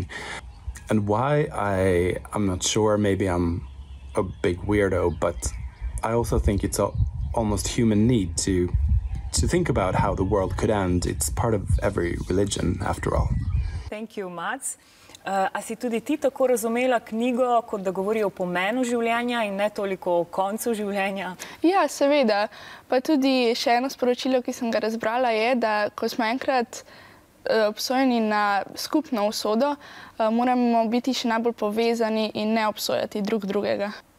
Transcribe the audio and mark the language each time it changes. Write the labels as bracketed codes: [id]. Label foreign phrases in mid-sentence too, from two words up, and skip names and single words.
[en] And why, I'm not sure, maybe I'm a big weirdo, but I also think it's almost human need to think about how the world could end. It's part of every religion, after all. Thank you, Mats. [sl] A si tudi ti tako razumela knjigo, kot da govori o pomenu življenja in ne toliko o koncu življenja? Ja, seveda. Pa tudi še eno sporočilo, ki sem ga razbrala, je, da ko smo enkrat obsojeni na skupno usodo, moramo biti še najbolj povezani in ne obsojati drug drugega.